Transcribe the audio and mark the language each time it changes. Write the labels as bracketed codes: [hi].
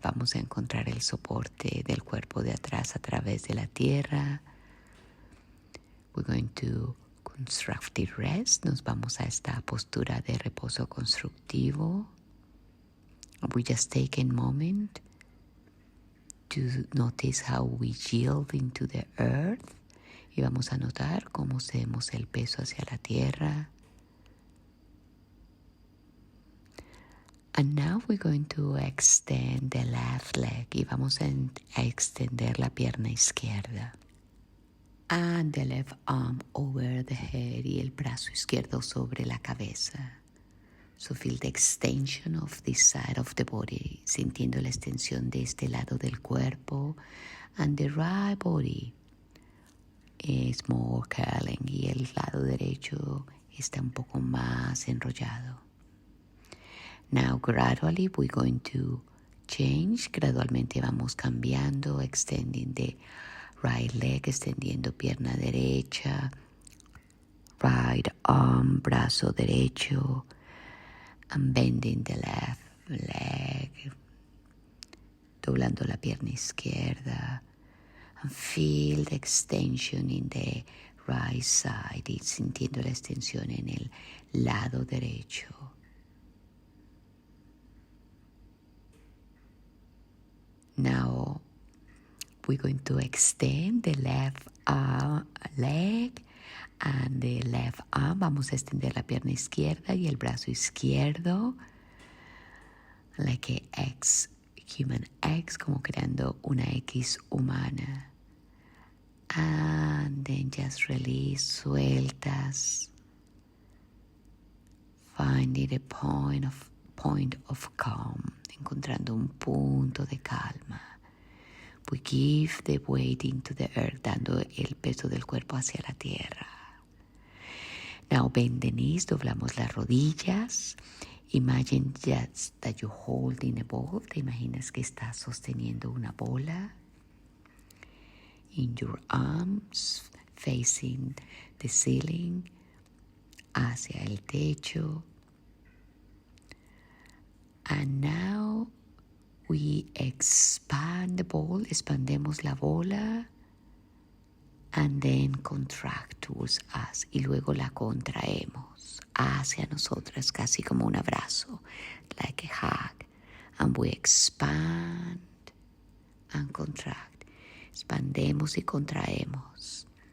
[es] Vamos a encontrar el soporte del cuerpo de atrás a través de la tierra. [en] We're going to constructive rest. [es] Nos vamos a esta postura de reposo constructivo. [en] We just take a moment to notice how we yield into the earth. [es] Y vamos a notar cómo cedemos el peso hacia la tierra. [en] And now we're going to extend the left leg. [es] Y vamos a extender la pierna izquierda. [en] And the left arm over the head [es] y el brazo izquierdo sobre la cabeza. [en] So feel the extension of this side of the body, [es] sintiendo la extensión de este lado del cuerpo. [en] And the right body is more curling [es] y el lado derecho está un poco más enrollado. [en] Now gradually we're going to change. [es] Gradualmente vamos cambiando, [en] extending the right leg, [es] extendiendo pierna derecha, [en] right arm, [es] brazo derecho, [en] and bending the left leg, [es] doblando la pierna izquierda, [en] and feel the extension in the right side, [es] y sintiendo la extensión en el lado derecho. [en] Now we're going to extend the left leg and the left arm. [es] Vamos a extender la pierna izquierda y el brazo izquierdo. [en] Like a X, human X, [es] como creando una X humana. [en] And then just release, [es] sueltas. [en] Finding a point of calm. [es] Encontrando un punto de calma. [en] We give the weight into the earth, [es] dando el peso del cuerpo hacia la tierra. [en] Now bend the knees, [es] doblamos las rodillas. [en] Imagine just that you're holding a ball. [es] Te imaginas que estás sosteniendo una bola. [en] In your arms, facing the ceiling, [es] hacia el techo. [en] And now we expand the ball, [es] expandemos la bola, [en] and then contract towards us, [es] y luego la contraemos hacia nosotras, casi como un abrazo, [en] like a hug, and we expand and contract, [es] expandemos y contraemos.